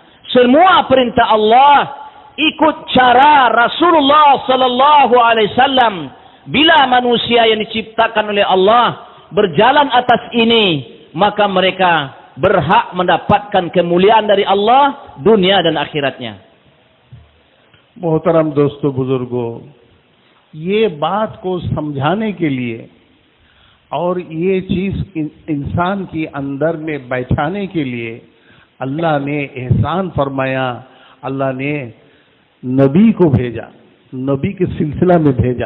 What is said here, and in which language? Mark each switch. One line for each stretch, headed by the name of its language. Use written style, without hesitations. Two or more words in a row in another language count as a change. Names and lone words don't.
Malay: Semua perintah Allah ikut cara Rasulullah
Arabic: صلى الله عليه وسلم.
Malay: Bila manusia yang diciptakan oleh Allah berjalan atas ini, maka mereka berhak mendapatkan kemuliaan dari Allah dunia dan akhiratnya.
Hindi: मोहतरम दोस्तों बुजुर्गों, ये बात को समझाने के लिए और ये चीज इंसान के अंदर में बैठाने के लिए अल्लाह ने एहसान फरमाया, अल्लाह ने नबी को भेजा, नबी के सिलसिला में भेजा।